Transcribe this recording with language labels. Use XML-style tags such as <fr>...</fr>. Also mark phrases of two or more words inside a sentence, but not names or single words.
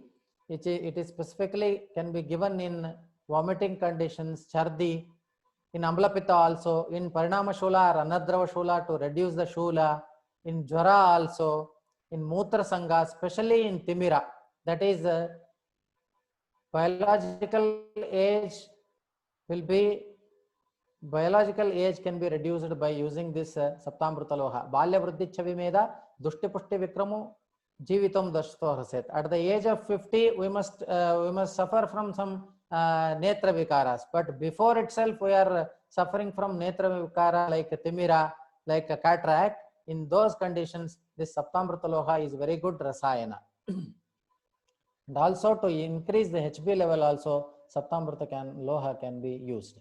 <en>It is specifically can be given in vomiting conditions, Chardi, in Amlapitta also, in</en> <sa>Parinama Shula</sa> <en>or</en> <sa>Anadrava Shula</sa> <en>to reduce the Shula, in Jwara also, in</en> <sa>Mutra Sangha,</sa> <en>especially in Timira, that is biological age can be reduced by using this Saptamruta Loha.</en> <sa>Balya Vriddhi Chavimeda, Dushti Pushti Vikramu, Jivitam Dashto Haset.</sa> <en>At the age of 50, we must suffer from some</en> <sa>Netra Vikaras.</sa> <en>But before itself, we are suffering from</en> <sa>Netra Vikara</sa> <en>like Timira, like a cataract. In those conditions, this Saptamruta Loha is very good Rasayana. And also to increase the HB level also, Saptamruta Loha can be used.</en>